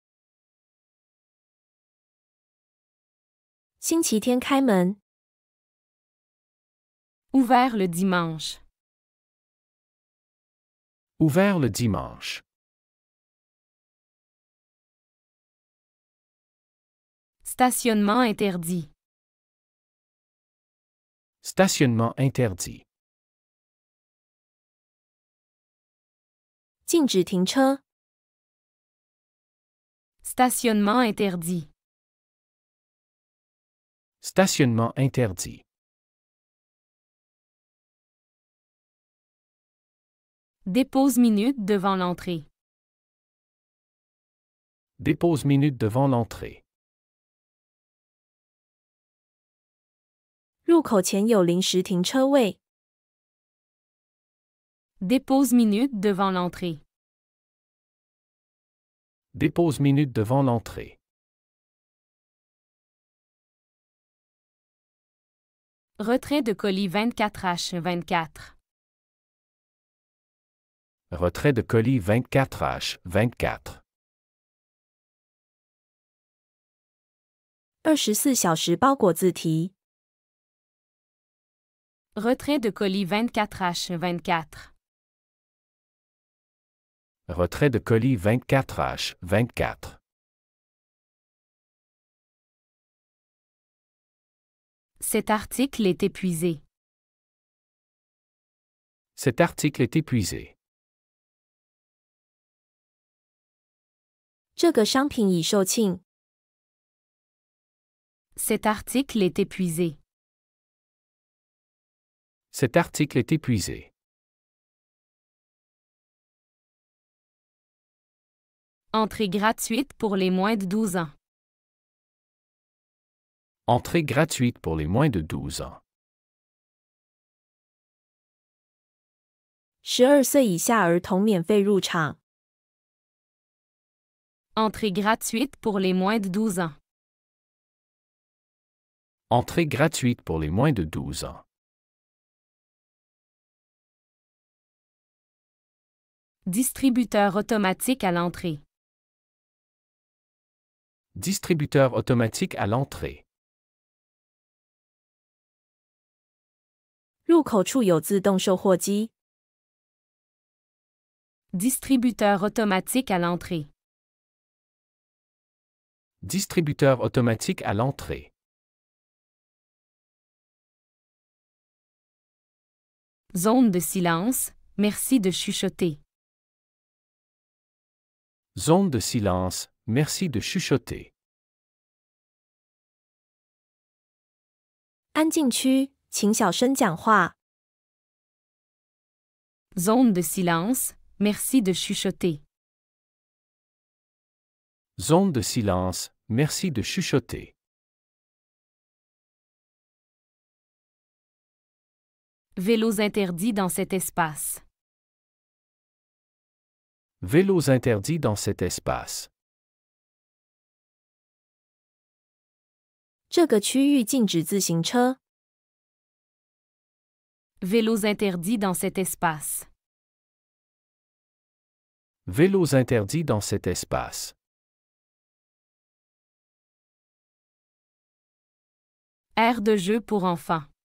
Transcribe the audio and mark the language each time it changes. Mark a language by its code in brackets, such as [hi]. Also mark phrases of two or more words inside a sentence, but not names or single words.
[zh] 星期天开门。 [fr] Ouvert le dimanche. Ouvert le dimanche. Stationnement interdit. Stationnement interdit. [zh] 禁止停车。 [fr] Stationnement interdit. Stationnement interdit. Dépose minute devant l'entrée. Dépose minute devant l'entrée. [zh] 入口前有临时停车位。 [fr] Dépose minute devant l'entrée. Dépose minute devant l'entrée. Retrait de colis 24H24. Retrait de colis 24H24. [zh] 24小时包裹自提。 [fr] Retrait de colis 24H24. Retrait de colis 24H24. Cet article est épuisé. Cet article est épuisé. [zh] 这个商品已售罄。 [fr] Cet article est épuisé. Cet article est épuisé. Entrée gratuite pour les moins de 12 ans. Entrée gratuite pour les moins de 12 ans. [zh] 12 岁以下儿童免费入场。 [fr] Entrée gratuite pour les moins de 12 ans. Entrée gratuite pour les moins de 12 ans. Distributeur automatique à l'entrée. Distributeur automatique à l'entrée. [zh] 入口处有自动售货机。 [fr] Distributeur automatique à l'entrée. Distributeur automatique à l'entrée. Zone de silence, merci de chuchoter. Zone de silence, merci de chuchoter. [zh] 安静区，请小声讲话。 [fr] Zone de silence, merci de chuchoter. Zone de silence, merci de chuchoter. Vélos interdits dans cet espace. Vélos interdits dans cet espace. [zh] 这个区域禁止自行车。 [fr] Vélos interdits dans cet espace. Vélos interdits dans cet espace. Aire de jeu pour enfants.